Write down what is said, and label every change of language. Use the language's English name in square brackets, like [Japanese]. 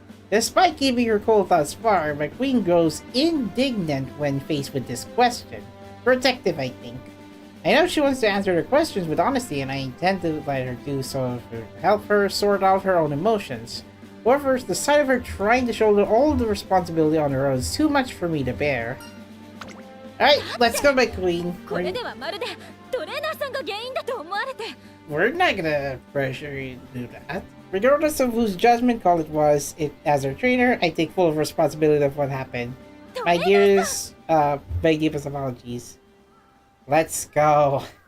[English] Despite keeping her cool thus far, McQueen grows indignant when faced with this question. Protective, I think. I know she wants to answer the questions with honesty, and I intend to let her do so to help her sort out her own emotions. However, the sight of her trying to shoulder all the responsibility on her own is too much for me to bear. Alright, let's go, McQueen. [Japanese] これではまるでトレーナーさんが原因だと思われて。 [English] We're not gonna pressure you to do that. Regardless of whose judgment call it was, as our trainer, I take full responsibility of what happened. My dearest, my deepest apologies. Let's go.